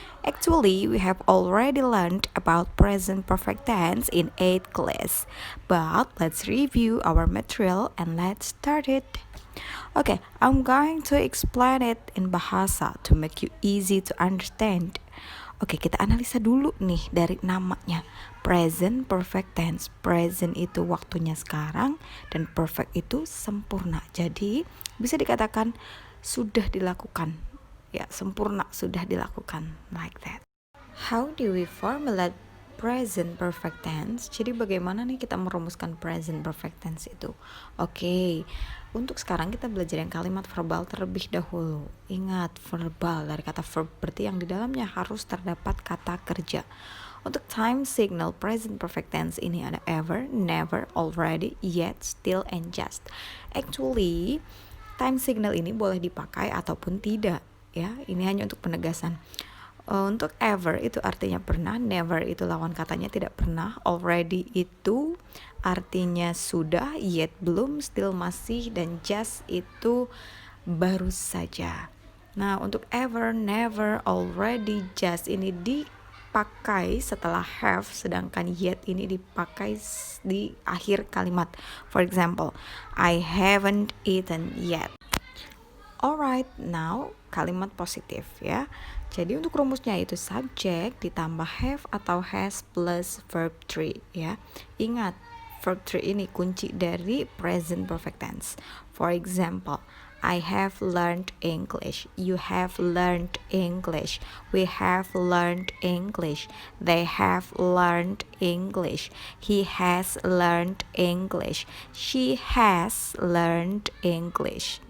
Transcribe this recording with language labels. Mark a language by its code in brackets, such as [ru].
[en] Actually, we have already learned about present perfect tense in 8th class. But let's review our material and let's start it. Okay, I'm going to explain it in bahasa to make you easy to understand. [id] Oke, kita analisa dulu nih dari namanya. Present perfect tense. Present itu waktunya sekarang dan perfect itu sempurna. Jadi, bisa dikatakan sudah dilakukan. Ya, sempurna sudah dilakukan. [en] Like that. How do we formulate present perfect tense? [id] Jadi bagaimana nih kita merumuskan present perfect tense itu? Oke, untuk sekarang kita belajar yang kalimat verbal terlebih dahulu. Ingat, verbal dari kata verb berarti yang di dalamnya harus terdapat kata kerja. Untuk time signal present perfect tense ini ada ever, never, already, yet, still, and just. Actually, time signal ini boleh dipakai ataupun tidak. Ya, ini hanya untuk penegasan. Untuk ever itu artinya pernah, never itu lawan katanya tidak pernah, already itu artinya sudah, yet belum, still masih, dan just itu baru saja. Nah, untuk ever, never, already, just ini dipakai setelah have, sedangkan yet ini dipakai di akhir kalimat. [en] For example, I haven't eaten yet. Alright, now [id] kalimat positif ya. Jadi untuk rumusnya itu subject ditambah have atau has plus verb 3 ya. Ingat, verb 3 ini kunci dari present perfect tense. [en] For example, I have learned English. You have learned English. We have learned English. They have learned English. He has learned English. She has learned English.